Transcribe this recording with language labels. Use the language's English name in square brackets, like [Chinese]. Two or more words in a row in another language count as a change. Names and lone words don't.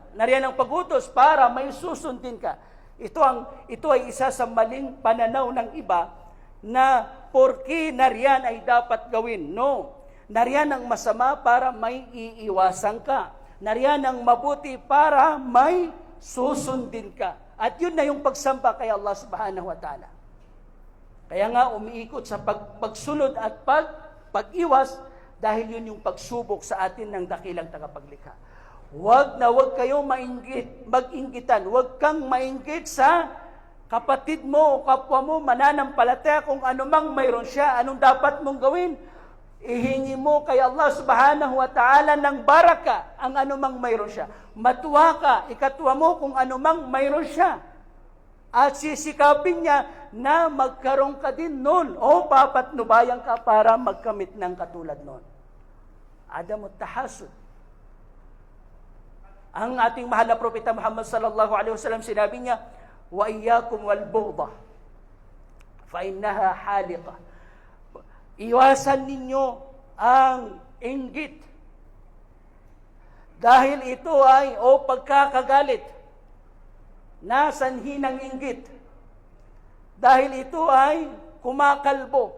[Filipino] Nariyan ang pagutos para may susundin ka. Ito ay isa sa maling pananaw ng iba na porke nariyan ay dapat gawin. No. Nariyan ang masama para may iiwasan ka. Nariyan ang mabuti para may susundin ka. At yun na yung pagsamba kay Allah [Arabic] سبحانه وتعالى. [Filipino] Kaya nga umiikot sa pagsunod at pag-iwas dahil yun yung pagsubok sa atin ng dakilang tagapaglikha. Huwag kayong mag-inggitan. Huwag kang mainggit sa kapatid mo o kapwa mo, mananampalataya kung anumang mayroon siya, anong dapat mong gawin. Ihingi mo kay Allah [Arabic] سبحانه وتعالى [Filipino] ng baraka ang anumang mayroon siya. Matuwa ka, ikatuwa mo kung anumang mayroon siya. At sisikapin niya na magkaroon ka din nun o papatnubayan ka para magkamit ng katulad nun. [Arabic] عدم التحاسد. [Filipino] Ang ating mahal na Propeta Muhammad [Arabic] صلى الله عليه وسلم [Filipino] sinabi niya, [Arabic] وإياكم والبغضاء فإنها الحالقة. [Filipino] Iwasan ninyo ang inggit. Dahil ito ay pagkakagalit na sanhi ng inggit. Dahil ito ay kumakalbo.